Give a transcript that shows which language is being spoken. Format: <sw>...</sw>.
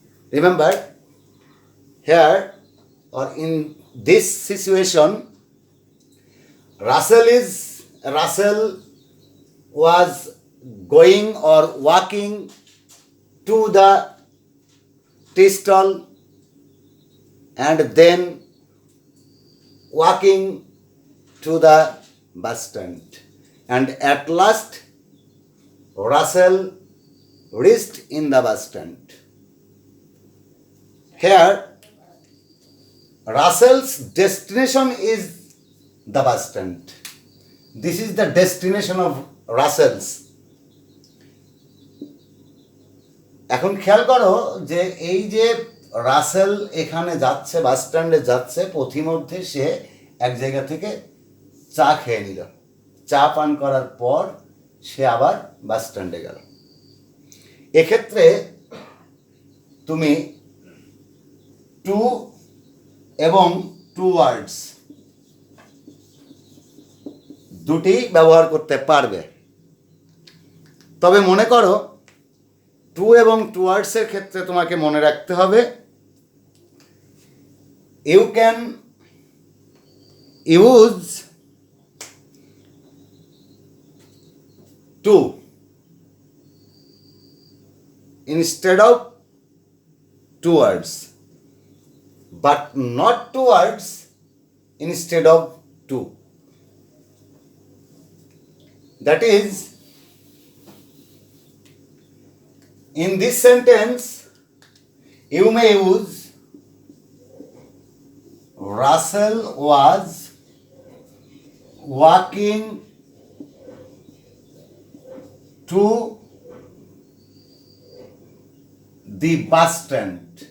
<en>Remember, here or in this situation, Russell was going or walking to the tea stall and then walking to the bus stand, and at last Russell reached in the bus stand. Here Russell's destination is the bus stand. This is the destination of Russell's.</en> <bn>এখন খেয়াল করো যে এই যে রাসেল এখানে যাচ্ছে, বাস স্ট্যান্ডে যাচ্ছে, পথিমধ্যে সে এক জায়গা থেকে চা খেয়ে নিল। চা পান করার পর সে আবার বাস স্ট্যান্ডে গেল। এক্ষেত্রে তুমি টু এবং টুয়ার্ডস দুটি ব্যবহার করতে পারবে। তবে মনে করো টু এবং টুয়ার্ডসের ক্ষেত্রে তোমাকে মনে রাখতে হবে</bn> <en>You can use to instead of towards, but not towards instead of to. That is, in this sentence you may use Russell was walking to the bus stand.</en>